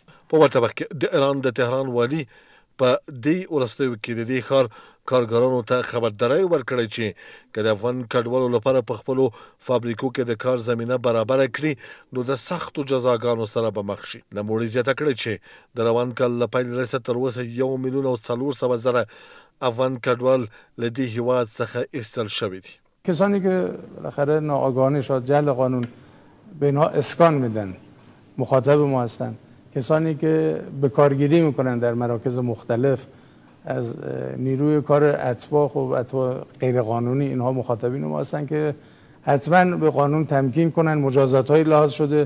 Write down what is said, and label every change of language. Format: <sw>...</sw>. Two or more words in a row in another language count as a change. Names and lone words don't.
<ps>په ورته وخت کې د ایران د تهران والي په دې وروستیو کې د دې ښار کارګرانو ته خبرداری ورکړی چې که د افغان کډوالو لپاره په خپلو فابریکو کې د کار زمینه برابره کړي نو د سختو جزاګانو سره به مخ شي. نوموړي زیاته کړې چې د روان کال له پیل وروسته تر اوسه 1,400,000 افغان کډوال له دې هېواد څخه ایستل شوي دي.</ps> <fa>کسانی که بالاخره ناآگاهانه شاید جهل قانون به اینها اسکان میدن مخاطب ما هستند، کسانی که به کارگیری میکنن در مراکز مختلف از نیروی کار اتباع، خب اتباع غیرقانونی اینها مخاطبین ما هستن که حتما به قانون تمکین کنن، مجازات های لحاظ شده.</fa>